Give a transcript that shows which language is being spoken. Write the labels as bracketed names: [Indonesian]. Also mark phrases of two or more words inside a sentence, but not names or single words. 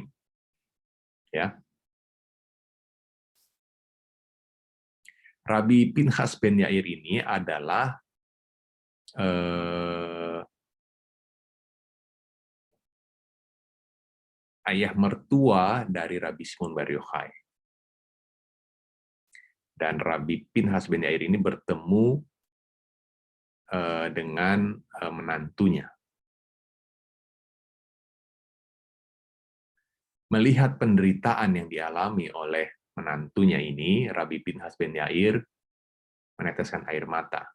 [Indonesian] Ya. Rabbi Pinchas ben Yair ini adalah ayah mertua dari Rabbi Shimon Bar Yochai. Dan Rabbi Pinchas ben Yair ini bertemu dengan menantunya. melihat penderitaan yang dialami oleh menantunya ini, Rabbi Pinhas ben Yair meneteskan air mata.